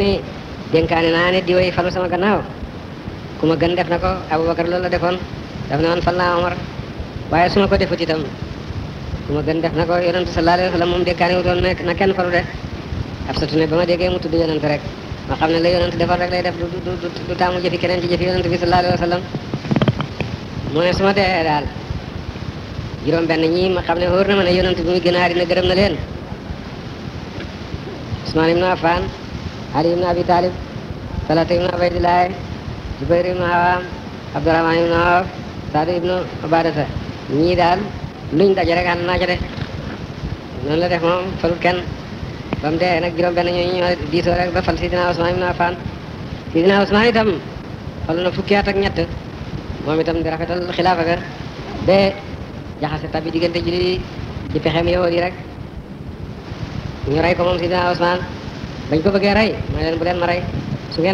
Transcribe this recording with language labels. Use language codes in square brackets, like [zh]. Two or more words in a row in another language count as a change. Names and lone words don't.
[wo] ni dénkaane naa ne diwéy falu sama gannaaw ku ma gën def na ko Abubakar loolu la defoon daf ne man fal naa Omar waaye su ma ko defut itam ku ma gën def na ko yonent [ar] صلى الله عليه وسلم [wo] moom dénkaane wutoon ne na kenn falu de Hafsatu ne ba ma déggee mu tudd yonent rek ma xam ne la yonent defoon rek lay def du taamu jëfi keneen ci jëfi yonent bi [ar] صلى الله عليه وسلم [wo] mu ne su ma dee daal juróom benn ñii ma xam ne wóor na ma ne yonent bi muy gën a àddina gërëm na leen Usmaan ibn Affan Ali ibn Abi Talib Talata ibn Ubaydillah Zubayr ibn Awam Abdurrahman ibn Awf Saad ibn Ubadata ñii daal luñ daje rek ànd naa ca de noonu la def moom falul kenn ba mu dee nag juróom benn ñooñu ñoo diisoo rek ba fal Sidina Usmaan ibn Affan Sidina Usmaan itam falu na fukki at ak ñett moom itam di rafetal xilaafa ga ba jaxase tabi diggante ji ci pexem yowoot yi rek ñu rey ko moom Sidina Usmaan bañ ko bëggee rey mooy leen bu leen ma rey su ngeen